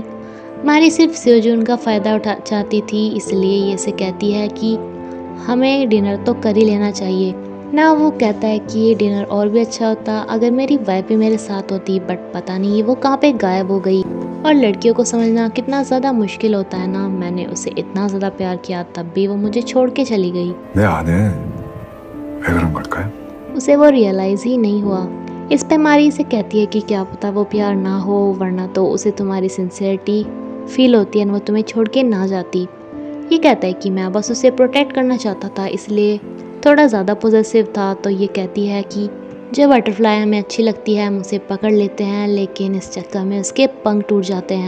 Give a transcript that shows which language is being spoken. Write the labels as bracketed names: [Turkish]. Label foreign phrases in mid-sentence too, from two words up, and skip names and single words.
[Hindi] मारी सिर्फ स्योजन का फ़ायदा उठा चाहती थी, इसलिए ये से कहती है कि हमें डिनर तो कर ही लेना चाहिए। ना वो कहता है कि ये डिनर और भी अच्छा होता अगर मेरी वाइफ भी मेरे साथ होती, बट पता नहीं वो कहाँ पे गायब हो गई। और लड़कियों को समझना कितना ज़्यादा मुश्किल होता है ना, मैंने उसे इतना ज़्यादा प्यार किया तब भी वो मुझे छोड़ के चली गई। [Korean] 내 아내 왜 그런 걸까요? [Hindi] उसे वो रियलाइज़ ही नहीं हुआ। इस पे मारी इसे कहती है कि क्या पता वो प्यार ना हो, वरना तो उसे तुम्हारी [English] sincerity feel [Hindi] होती है और वो तुम्हें छोड़ के ना जाती। ये कहता है कि मैं बस उसे प्रोटेक्ट करना चाहता था, इसलिए थोड़ा ज़्यादा पॉजेसिव था। तो ये कहती है कि जो बटरफ्लाई हमें अच्छी लगती है हम उसे पकड़ लेते हैं, लेकिन इस चक्कर में उसके पंख टूट जाते हैं।